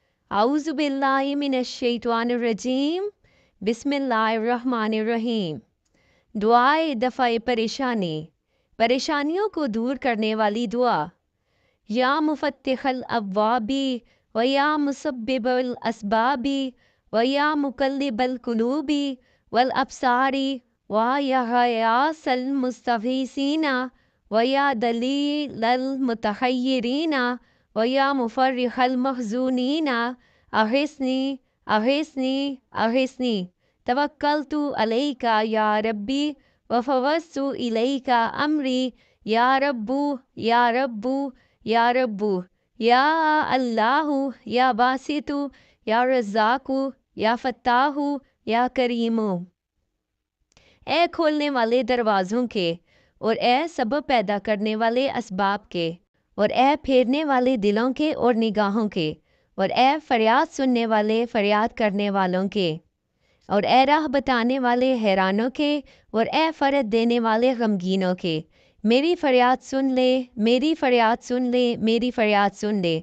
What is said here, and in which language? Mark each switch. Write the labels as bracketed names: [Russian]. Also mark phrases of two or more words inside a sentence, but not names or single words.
[Arabic] اعوذ باللہ من الشیطان الرجیم، بسم اللہ الرحمن الرحیم۔ [Urdu] دعائے دفع پریشانی، پریشانیوں کو دور کرنے والی دعا۔ [Arabic] یا مفتح الابواب و یا مسبب الاسباب و یا مقلب القلوب والابصار و یا غیاث المستغیثین و یا دلیل المتحیرین و یا مفرح المحزونین اغثنی اغثنی اغثنی، توکلت علیک یا ربی وفوضت الیک امری، یا رب یا رب یا رب، یا اللہ یا باسط یا رزاق یا فتاح یا کریم۔ [Urdu] اے کھولنے والے دروازوں کے اور اے سبب پیدا کرنے والے اسباب کے، اور اے پھیرنے والے دلوں کے اور نگاہوں کے، اور اے فریاد سننے والے فریاد کرنے والوں کے، اور اے راہ بتانے والے حیرانوں کے، اور اے فرج دینے والے غمگینوں کے، میری فریاد سن لے، میری فریاد سن لے، میری فریاد سن لے۔